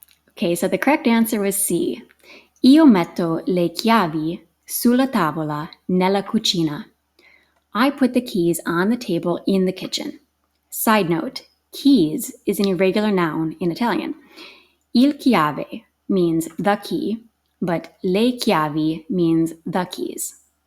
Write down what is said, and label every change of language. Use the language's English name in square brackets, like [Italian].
[English] Okay, so the correct answer was C. [Italian] Io metto le chiavi sulla tavola nella cucina. [English] I put the keys on the table in the kitchen. Side note, keys is an irregular noun in Italian. Il chiave means the key, but le chiavi means the keys.